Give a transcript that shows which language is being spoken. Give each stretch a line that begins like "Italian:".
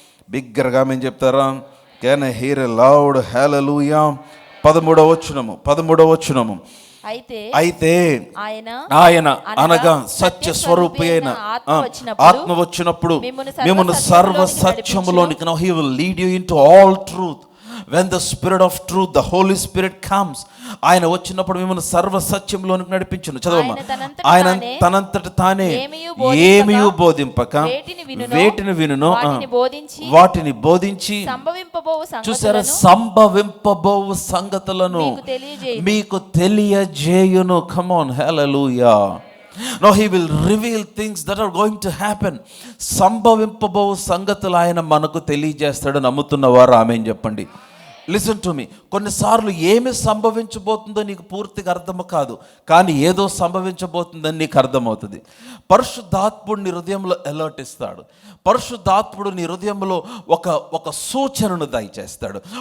Telugu: బిగ్గరగా ఆమేన్ చెప్తారా?
English: Can I hear a loud hallelujah.
Telugu: 13వ వచనము. అయితే ఆయన అనగా సత్య స్వరూపి అయిన ఆత్మ వచ్చినప్పుడు మిమ్మును సర్వ సత్యములోనికి,
English: Now he will lead you into all truth.
Telugu: When the Spirit of truth, the Holy Spirit comes, ఆయన వచ్చినప్పుడు మిమ్మల్ని సర్వ సత్యంలోనికి నడిపించును. చదవమ్మా. ఆయన తనంతట తానే ఏమీ బోధింపక వేటిని వినును వాటిని బోధించి, చూసారా, సంభవింపబోవు సంగతులను మీకు తెలియజేయును.
English: Come on, hallelujah. Now he will reveal things that are going to happen.
Telugu: సంభవింపబో సంగతులు ఆయన మనకు తెలియజేస్తాడు. నమ్ముతున్నవారు ఆమేన్ చెప్పండి.
English: Listen to me.
Telugu: కొన్నిసార్లు ఏమి సంభవించబోతుందో నీకు పూర్తిగా అర్థము కాదు, కానీ ఏదో సంభవించబోతుందని నీకు అర్థమవుతుంది. పరిశుద్ధాత్ముడు నీ హృదయంలో అలర్ట్ ఇస్తాడు. పరిశుద్ధాత్ముడు నీ హృదయంలో ఒక సూచనను దయచేస్తాడు.